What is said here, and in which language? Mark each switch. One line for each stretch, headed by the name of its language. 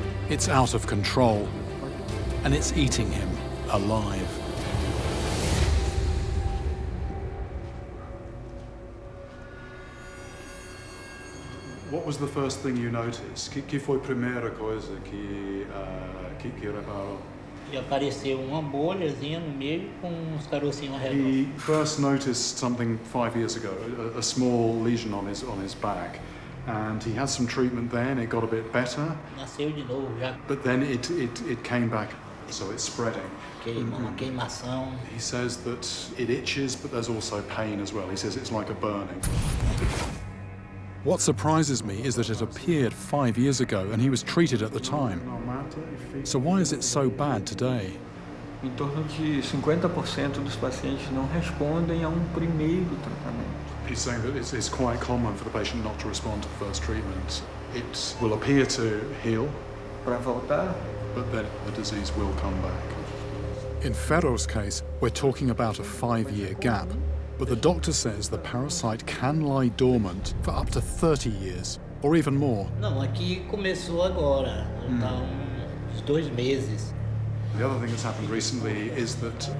English: It's out of control, and it's eating him alive. What was the first thing you noticed?
Portuguese: Que foi a primeira coisa que reparou? E apareceu uma bolhazinha no meio com uns carocinhos ao redor.
English: He first noticed something 5 years ago, a small lesion on his back, and he had some treatment then. It got a bit better,
Portuguese: Nasceu de novo já,
English: but then it came back, so it's spreading.
Portuguese: uma queimação.
English: He says that it itches, but there's also pain as well. He says it's like a burning. What surprises me is that it appeared 5 years ago and he was treated at the time. So why is it so bad today?
Portuguese: Em torno de 50% dos pacientes não respondem a primeiro tratamento.
English: He's saying that it's quite common for the patient not to respond to the first treatment. It will appear to heal,
Portuguese: Para voltar,
English: but then the disease will come back. In Ferro's case, we're talking about a 5-year gap, but the doctor says the parasite can lie dormant for up to 30 years, or even more.
Portuguese: Não, aqui começou agora, tá uns 2 meses.
English: The other thing that's happened recently is that